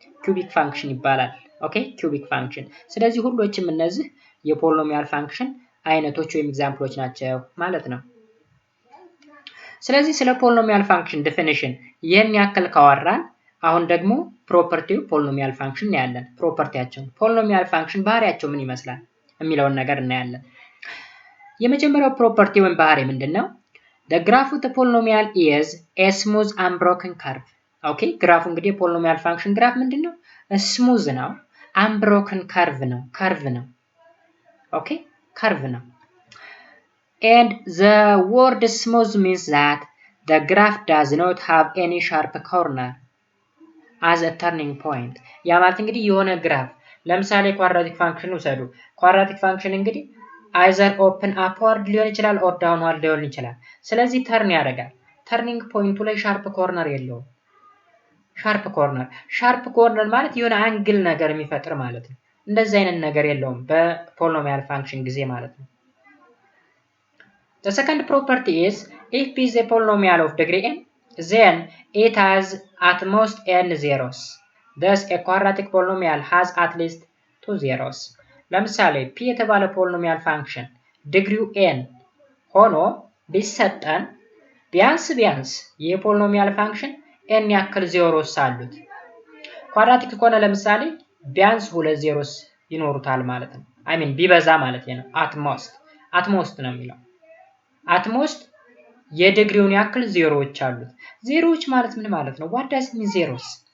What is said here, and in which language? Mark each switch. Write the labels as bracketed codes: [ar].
[am] ኪዩቢክ ፋንክሽን ይባላል። ኦኬ ኪዩቢክ ፋንክሽን። ስለዚህ ሁሎችም እነዚህ የፖሊኖሚያል ፋንክሽን አይነቶች ወይም ኤግዛምፕሎች ናቸው ማለት ነው። ስለዚህ ስለ ፖሊኖሚያል ፋንክሽን ዲፊኒሽን የሚያክል ካወራን አሁን ደግሞ ፕሮፐርቲው ፖሊኖሚያል ፋንክሽን እናያለን። ፕሮፐርቲያቸው ፖሊኖሚያል ፋንክሽን ባህሪያቸው ምን ይመስላል የሚለውን ነገር እናያለን። የመጀመሪያው ፕሮፐርቲ ወይም ባህሪ ምንድነው? [en] the graph of the polynomial is a smooth unbroken curve [am] ኦኬ ግራፉ እንግዲህ የፖሊኖሚያል ፋንክሽን ግራፍ ምንድነው? ስሙዝ ነው፣ unbroken curve ነው፣ ከርቭ ነው። [en] ኦኬ ከርቭ ነው። and the word smooth means that the graph does not have any sharp corner as a turning point [am] ያ ማለት እንግዲህ የሆነ ግራፍ ለምሳሌ ኳድራቲክ ፋንክሽን ውሰዱ። ኳድራቲክ ፋንክሽን እንግዲህ either open upward ሊሆን ይችላል or downward ሊሆን ይችላል። ስለዚህ ተርን ያደርጋል። ተርኒንግ ፖይንቱ ላይ ሻርፕ ኮርነር የለውም። ሻርፕ ኮርነር ማለት የሆነ አንግል ነገር የሚፈጥር ማለት ነው። እንደዚህ አይነት ነገር የለውም በፖሊኖሚያል ፋንክሽን ጊዜ ማለት ነው። [en] The second property is if p is a polynomial of degree n then it has at most n zeros. Thus a quadratic polynomial has at least 2 zeros. [am] ለምሳሌ p የተባለ ፖሊኖሚያል ፋንክሽን ዲግሪው n ሆኖ ቢሰጠን ቢያንስ የፖሊኖሚያል ፋንክሽን n ያክል ዜሮስ አሉት። ኳድራቲክ ከሆነ ለምሳሌ ቢያንስ 2 ዜሮስ ይኖሩታል ማለት ነው። አይ ሚን ቢበዛ ማለት ነው። አትሞስት ነው የሚለው። አትሞስት የዲግሪውን ያክል ዜሮዎች አሉት። ዜሮዎች ማለት ምን ማለት ነው? [en] what does mean zeros?